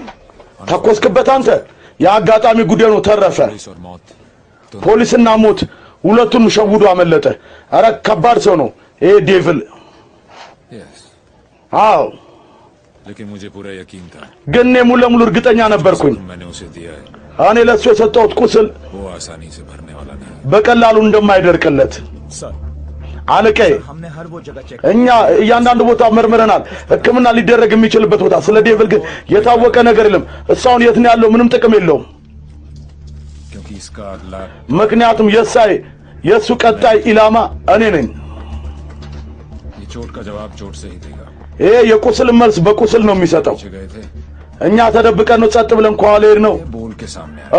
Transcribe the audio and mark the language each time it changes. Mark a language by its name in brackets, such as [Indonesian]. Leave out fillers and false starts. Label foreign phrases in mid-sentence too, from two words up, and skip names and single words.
[Amharic] ተኮስክበት አንተ? የአጋጣሚ ጉዳይ ነው፣ ተረፈ። [Hindi] पुलिस और मौत [Amharic] ፖሊስና ሞት ሁለቱን ሸውዶ አመለጠ። አረ ከባድ ሰው ነው ይሄ ዴቪል። [Hindi] यस [Amharic] አዎ [Hindi] लेकिन मुझे पूरा यकीन था [Amharic] ግን እኔ ሙሉ ለሙሉ እርግጠኛ ነበርኩኝ። [Hindi] मैंने उसे दिया है [Amharic] እኔ ለሱ የሰጠሁት ቁስል [Hindi] वो आसानी से भरने वाला नहीं। [Amharic] በቀላሉ እንደማይደርቅለት [Hindi] सर [Amharic] አለቀይ። [Hindi] हमने हर वो जगह चेक [Amharic] እኛ እያንዳንዱ ቦታ መርምረናል፣ ሕክምና ሊደረግ የሚችልበት ቦታ። ስለ ዴቪል ግን የታወቀ ነገር የለም። እሷን የት ነው ያለው? ምንም ጥቅም የለውም። [Hindi] क्योंकि इसका अगला [Amharic] ምክንያቱም የሱ ቀጣይ ኢላማ እኔ ነኝ። [Hindi] ये चोट का जवाब चोट से ही देगा। [Amharic] ይሄ የቁስል መልስ በቁስል ነው የሚሰጠው። [Hindi] पीछे गए थे [Amharic] እኛ ተደብቀን ነው ጸጥ ብለን ከኋላ ሄድ ነው። [Hindi] ये बोल के सामने आया।